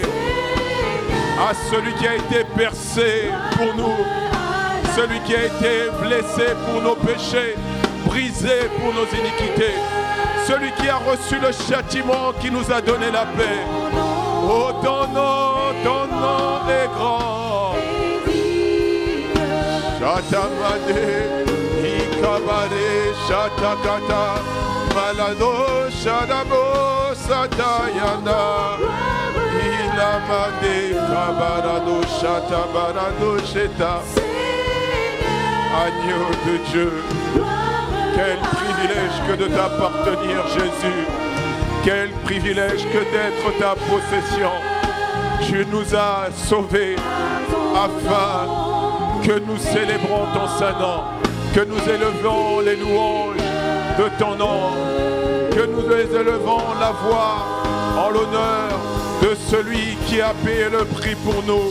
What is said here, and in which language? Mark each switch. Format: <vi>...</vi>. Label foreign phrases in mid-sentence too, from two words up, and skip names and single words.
<fr>à celui qui a été percé pour nous, celui qui a été blessé pour nos péchés, brisé pour nos iniquités, celui qui a reçu le châtiment qui nous a donné la paix. Oh, ton nom est grand. Chatamane, Ilabare shatakata malado shadabo satayana ilamade kabarado shatabarado sheta. Agneau de Dieu, quel privilège que de t'appartenir, Jésus. Quel privilège que d'être ta possession. Tu nous as sauvés afin que nous célébrons ton Saint-Nom, que nous élevons les louanges de ton nom, que nous élevons la voix en l'honneur de celui qui a payé le prix pour nous.</fr>